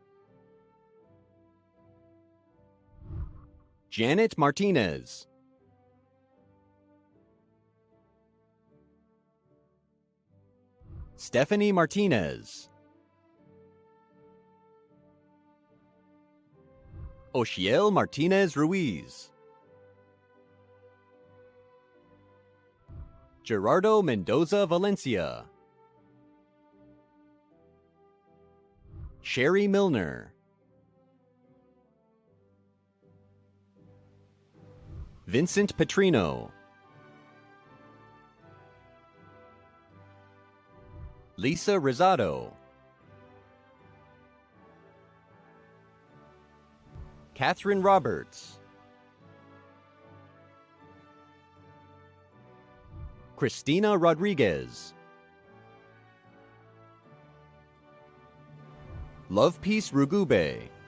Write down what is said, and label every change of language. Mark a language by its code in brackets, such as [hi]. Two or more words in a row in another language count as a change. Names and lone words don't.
[en] Janet Martinez, Stephanie Martinez, Oshiel Martinez Ruiz, Gerardo Mendoza Valencia, Sherry Milner, Vincent Petrino, Lisa Rosado, Catherine Roberts, Christina Rodriguez, Love Peace Rugube,